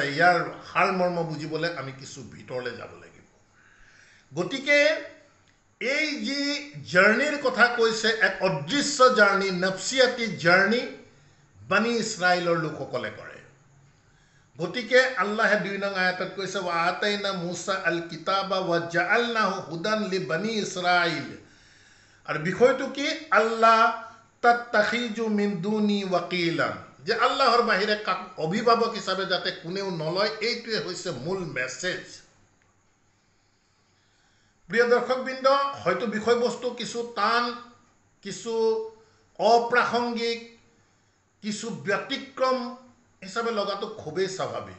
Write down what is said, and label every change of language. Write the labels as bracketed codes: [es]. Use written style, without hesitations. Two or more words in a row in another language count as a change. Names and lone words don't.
[as] ইয়াৰ সাৰমৰ্ম বুজিবলৈ আমি কিছু ভিতৰলৈ যাব লাগিব। গতিকে এই যি জাৰ্ণিৰ কথা কৈছে, এক অদৃশ্য জাৰ্ণি, নফচিয়াতি জাৰ্ণি বনি ইছৰাইলৰ লোকসকলে কৰে। গতিকে আল্লাহে ২ নং আয়াতত কৈছে [ar] وآتينا موسى الكتاب وجعلناه هدى لبني إسرائيل. [as] আৰু বিষয়টো কি? [ar] ألا تتخذوا من دوني وكيلا, [as] যে আল্লাহৰ বাহিৰে কাক অভিভাৱক হিচাপে যাতে কোনেও নলয়, এইটোৱে হৈছে মূল মেছেজ। প্ৰিয় দৰ্শকবৃন্দ, হয়তো বিষয়বস্তু কিছু টান, কিছু অপ্ৰাসংগিক, কিছু ব্যতিক্ৰম হিচাপে লগাটো খুবেই স্বাভাৱিক।